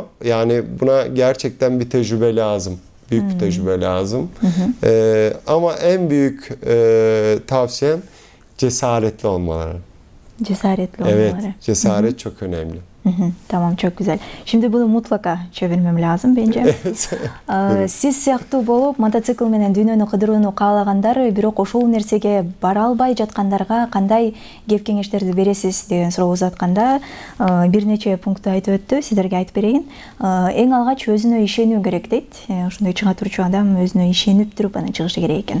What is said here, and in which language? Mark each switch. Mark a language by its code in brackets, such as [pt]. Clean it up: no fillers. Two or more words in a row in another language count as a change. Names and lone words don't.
[tr] Yani buna gerçekten bir tecrübe lazım. Büyük bir tecrübe lazım. Ama en büyük tavsiyem cesaretli olmaları. Cesaretli olmaları. Evet, cesaret çok önemli. Tamam, çok güzel. Şimdi bunu mutlaka çevirmem lazım bence. [ky] Siz сыяктуу болуп мотоцикл менен дүйнөнү кыдырууну каалагандар, бирок ошол нерсеге бара албай жаткандарга кандай кеп кеңештерди бересиз деген суроо узатканда бир нече пунктты айтып өттү. Сиздерге айтып берейин. Эң алгач өзүнө ишенүү керек дейт. Ошондой чыга турчу адам өзүнө ишенип туруп анан чыгышы керек экен.